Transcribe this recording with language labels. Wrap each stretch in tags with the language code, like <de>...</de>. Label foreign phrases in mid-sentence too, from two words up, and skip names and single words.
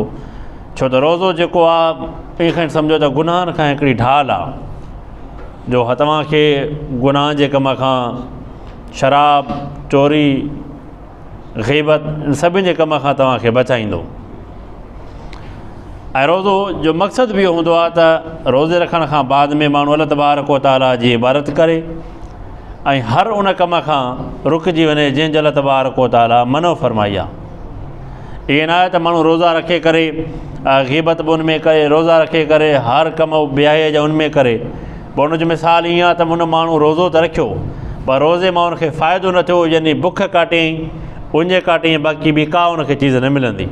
<sd>छो त रोज़ो जेको आहे ईअं सम्झो त गुनाहनि खां हिकिड़ी ढाल आहे, जो तव्हांखे गुनाह जे कम खां, शराब, चोरी, ग़ीबत, इन सभिनि जे कम खां तव्हांखे बचाईंदो। ऐं रोज़ो जो मक़सदु बि इहो हूंदो आहे त रोज़े रखण खां बाद में माण्हू</sd> <ar>الله تبارك و تعالى</ar> <sd>जी इबादत करे ऐं हर उन कम खां रुकिजी वञे जंहिंजो</sd> <ar>الله تبارك و تعالى</ar> <sd>मनो फ़रमाई आहे। इहे न आहे त माण्हू रोज़ा रखे करे ग़ीबत बि उनमें करे, रोज़ा रखे करे हर कम बेहयाई जा उनमें करे। पोइ उनजो मिसाल ईअं आहे त हुन माण्हू रोज़ो त रखियो, पर रोज़े मां उनखे फ़ाइदो न थियो, यानी बुख काटियईं, उंज काटियईं, बाक़ी ॿी का उनखे चीज़ न मिलंदी।</sd>